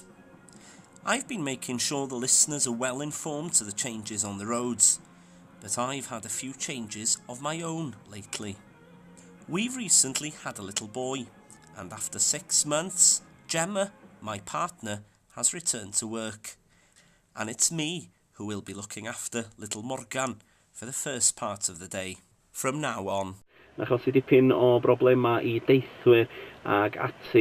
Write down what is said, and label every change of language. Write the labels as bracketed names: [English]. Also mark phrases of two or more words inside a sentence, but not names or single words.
[English] I've been making sure the listeners are well informed to the changes on the roads, but I've had a few changes of my own lately. We've recently had a little boy, and after 6 months, Gemma, my partner, has returned to work. And it's me who will be looking after little Morgan for the first part of the day, from now on. [Welsh] Achos i dipyn o broblema I deithwyr ag ati.